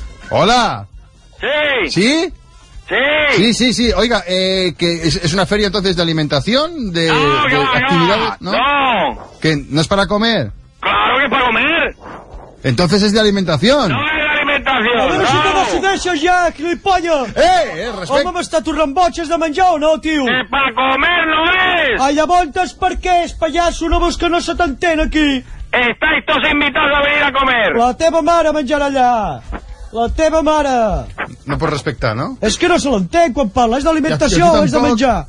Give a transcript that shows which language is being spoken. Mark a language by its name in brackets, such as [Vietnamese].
[Spanish] ¡Hola! ¡Sí! ¿Sí? ¡Sí! Sí, sí, sí. Oiga, que es una feria entonces de alimentación, de, no, de actividad, ¿no? ¡No! ¿Que no es para comer? ¡Claro que es para comer! Entonces es de alimentación. ¡No! [Catalan] A veure si te decideixes ja, gilipolla! Respecte! Home, m'està torrant botxes de menjar o no, tio? Que per comer no és! Ai, llavors, per què és, pallasso? No veus que no se t'entén aquí? [Spanish] Estáis tots invitados a venir a comer! [Catalan] La teva mare menjarà allà! La teva mare! No pots respectar, no? És que no se l'entén quan parla, és d'alimentació o és de menjar?